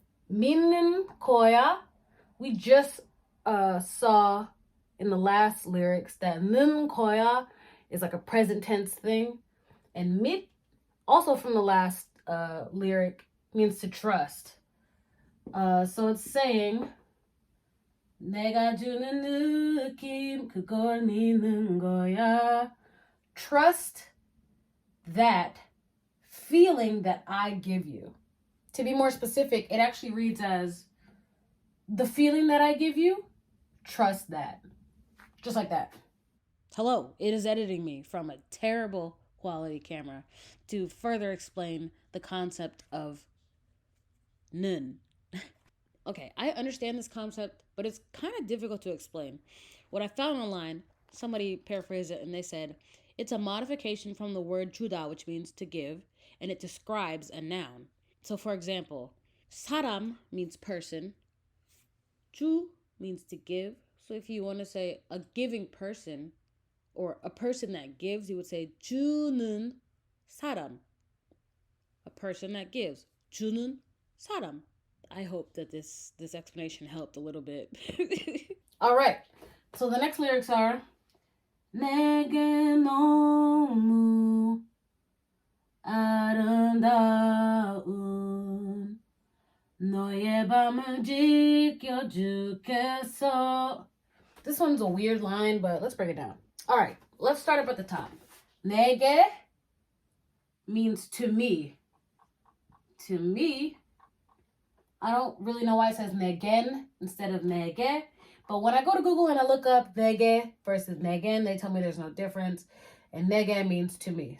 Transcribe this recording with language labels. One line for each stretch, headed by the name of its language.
Korean: 믿는 거야,
English: we just saw in the last lyrics that
Korean: 는 거야
English: is like a present tense thing. And 믿, also from the last lyric, means to trust. So it's saying
Korean: 내가 주는 느낌 그걸 믿는 거야.
English: Trust that feeling that I give you. To be more specific, it actually reads as the feeling that I give you, trust that. Just like that. Hello, it is editing me from a terrible quality camera to further explain the concept of 는. Okay, I understand this concept, but it's kind of difficult to explain. What I found online, somebody paraphrased it and they said, it's a modification from the word 주다, which means to give, and it describes a noun. So for example, 사람 means person, 주 means to give. So if you want to say a giving person or a person that gives, you would say
Korean: 주는 사람.
English: A person that gives.
Korean: 주는 사람.
English: I hope that this explanation helped a little bit. All right. So the next lyrics are
Korean: 내게 너무 아름다운 너의 밤을 지켜주겠어.
English: This one's a weird line, but let's break it down. All right, let's start up at the top. 내게 means to me. To me, I don't really know why it says 내겐 instead of 내게, but when I go to Google and I look up 내게 versus 내겐, they tell me there's no difference, and 내게 means to me.